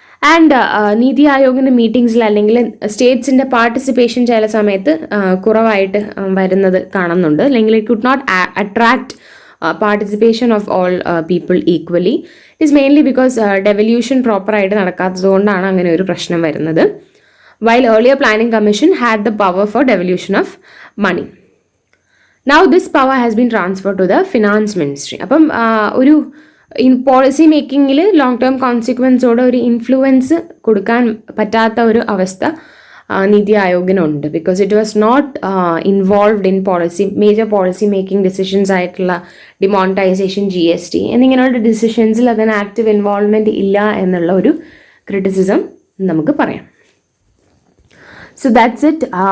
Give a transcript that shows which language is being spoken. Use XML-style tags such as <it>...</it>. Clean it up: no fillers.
<ml>And നീതി ആയോഗിൻ്റെ മീറ്റിംഗ്സിൽ അല്ലെങ്കിൽ സ്റ്റേറ്റ്സിൻ്റെ participation ചില സമയത്ത് കുറവായിട്ട് വരുന്നത് കാണുന്നുണ്ട്.</ml> <en>അല്ലെങ്കിൽ it could not attract participation of all people equally.</en> <ml>It is mainly because devolution പ്രോപ്പറായിട്ട് നടക്കാത്തത് കൊണ്ടാണ് അങ്ങനെ ഒരു പ്രശ്നം വരുന്നത്.</ml> <en>While earlier planning commission had the power for devolution of money. Now this power has been transferred to the finance ministry.</en> <ml>അപ്പം ഒരു policy മേക്കിങ്ങിൽ long term കോൺസിക്വൻസോടെ ഒരു influence കൊടുക്കാൻ പറ്റാത്ത ഒരു അവസ്ഥ നീതി ആയോഗിനുണ്ട്. Because it was not involved in major policy making decisions ആയിട്ടുള്ള demonetisation, GST എന്നിങ്ങനെയുള്ള ഡിസിഷൻസിൽ അതിന് ആക്റ്റീവ് ഇൻവോൾവ്മെൻറ്റ് ഇല്ല എന്നുള്ള ഒരു ക്രിറ്റിസിസം നമുക്ക് പറയാം.</ml> <en>So that's it.</en>